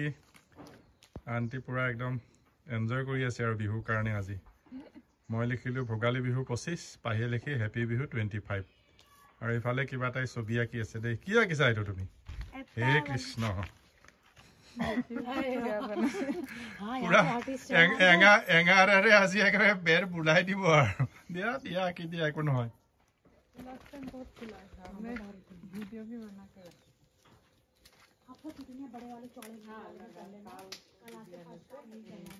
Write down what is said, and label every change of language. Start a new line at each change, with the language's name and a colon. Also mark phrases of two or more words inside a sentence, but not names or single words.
Assamese: আণ্টি পুৰা একদম এনজয় কৰি আছে আৰু বিহুৰ কাৰণে আজি মই লিখিলোঁ ভোগালী বিহু 25 পাহিয়ে লিখি হেপী বিহু 25 আৰু ইফালে কিবা তাই ছবি আঁকি আছে দেই কি আঁকিছা এইটো তুমি হে কৃষ্ণ পুৰা এঙাৰেৰে আজি একেবাৰে বেৰ বুলাই দিব আৰু দিয়া দিয়া আঁকি দিয়া একো নহয়
Hindi: वीडियो भी बना कर आपको कितने बड़े वाले चौड़े